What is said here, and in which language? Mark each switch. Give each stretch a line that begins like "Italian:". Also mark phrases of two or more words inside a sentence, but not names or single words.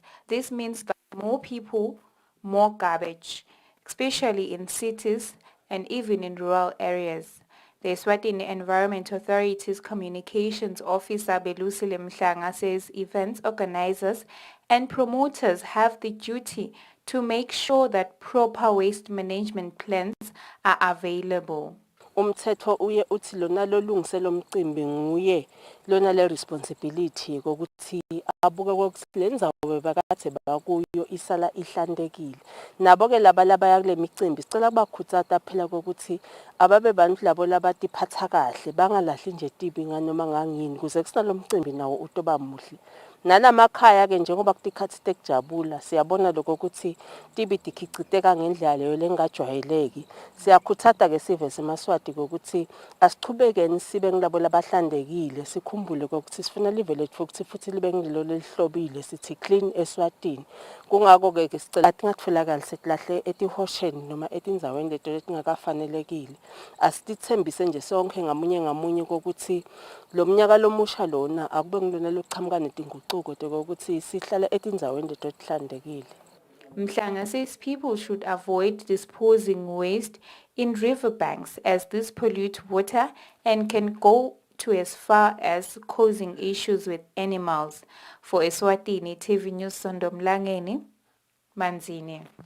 English: This means that more people, more garbage, especially in cities and even in rural areas. The Eswatini Environment Authority's Communications Officer Belusile Mhlanga says events organizers and promoters have the duty to make sure that proper waste management plans are available.
Swati: Umthetho uye uthi lona lolungise lomcimbi nguye lona le responsibility kokuthi abuke kokuthi lenza bebakathe bakuyo isala ihlantekile. Nabo ke laba labaya kule micimbi sicela kubakhuthaza phela kokuthi ababe bantu labo labatiphatha kahle bangalahli nje tibi nganoma ngangini kuze kusina lomcimbi nawo utoba muhle. Nalamakhaya ke njengoba kutikhathi tekujabula siyabona lokho ukuthi tibi tikhiciteka ngendlela leyo lengajwayeleki. Siyakhuthaza ke sive semaswati ukuthi asichubekeni sibe ngilabo labahlandekile sikhumbule ukuthi sifuna live lethu ukuthi futhi libe ngilo lelihlobile sithi clean Eswatini. Kungako ke sicela tingatfolakala setlahle etihosheni noma etinzaweni leto letingakafanelekile. Asitithembise nje sonke ngamunye kokuthi lo mnyaka lomusha lona akube ngilona loqhamuka netinguquko ukuthi sihlala etinzaweni leto tihlandekile.
English: Mhlanga says people should avoid disposing waste in riverbanks as this pollutes water and can go to as far as causing issues with animals. For Eswatini TV News, Sondomlangeni, Manzini.